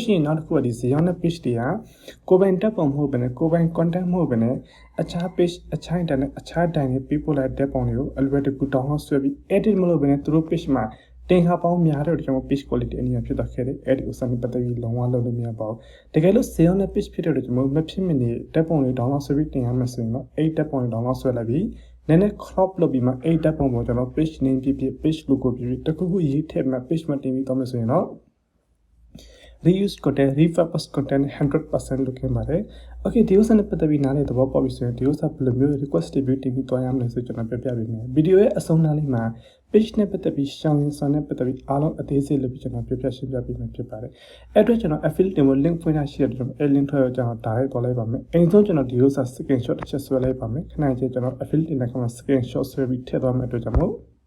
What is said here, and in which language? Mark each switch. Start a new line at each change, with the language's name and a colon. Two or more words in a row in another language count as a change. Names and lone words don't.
Burmese: ရှိရင်နောက်တစ်ခုကဒီဇေယောင်းတဲ့ page တွေကကိုယ်ပိုင်တက်ပုံမဟုတ်ဘဲနဲ့ကိုယ်ပိုင် content မဟုတ်ဘဲနဲ့အခြား page အခြား internet အခြား တိုင်းနဲ့ပေးပို့လိုက်တဲ့ပုံတွေကိုအလွယ်တကူ download ဆွဲပြီး edit မလုပ်ဘဲနဲ့သူတို့ page မှာတင်ခါပေါင်းများတဲ့ကျွန်တော်
English: page quality
Burmese: အနေနဲ့ဖြစ်တော့ခဲ့တယ်အဲ့ဒီဥစ္စာနဲ့ပတ်သက်ပြီးလုံးဝလုပ်လို့မရပါဘူးတကယ်လို့ sale နဲ့ page ဖြစ်တဲ့ကျွန်တော်မဖြစ်မနေတက်ပုံတွေ download ဆွဲပြီးတင်ရမှာဆိုရင်တော့အဲ့တက်ပုံတွေ download ဆွဲလိုက်ပြီးနည်းနည်း crop လုပ်ပြီးမှအဲ့တက်ပုံပေါ်ကျွန်တော်
English: page name
Burmese: ဖြစ်ဖြစ်
English: page logo
Burmese: ဖြစ်ဖြစ်တခုခုရေးထည့်မှ page မှာတင်ပြီးတော့မှဆိုရင်တော့
English: reuse content repurpose content
Burmese: 100% လုပ်ခဲ့ပါတယ် okay ဒီဥစ္စာနဲ့ပတ်သက်ပြီးနားလည်သဘောပေါက်ပြီဆိုရင်ဒီဥစ္စာဘယ်လိုမျိုး
English: request review
Burmese: တင်ပြီးသွားရမလဲဆိုကျွန်တော်ပြပြပေးမယ် video ရဲ့အဆုံးနားလေးမှာ page နဲ့ပတ်သက်ပြီးရှောင်းရင်ဆောင်နဲ့ပတ်သက်ပြီးအားလုံးအသေးစိတ်လုပ်ပြီးကျွန်တော်ပြပြရှင်းပြပေးမယ်ဖြစ်ပါတယ်အဲ့အတွက်ကျွန်တော် affiliate တင်ဖို့ link ဖွင့်ထားရှိတယ်ကျွန်တော်အဲ့ link ထွက်ကျွန်တော်ဒါရိုက်သွားလိုက်ပါမယ်အိမ်ဆုံးကျွန်တော်ဒီဥစ္စာ screenshot တစ်ချက်ဆွဲလိုက်ပါမယ်ခဏချင်းကျွန်တော် affiliate တင်တဲ့ခါမှာ screenshot ဆွဲပြီးထည့်သွားမယ်အတွက်ကြောင့်မို့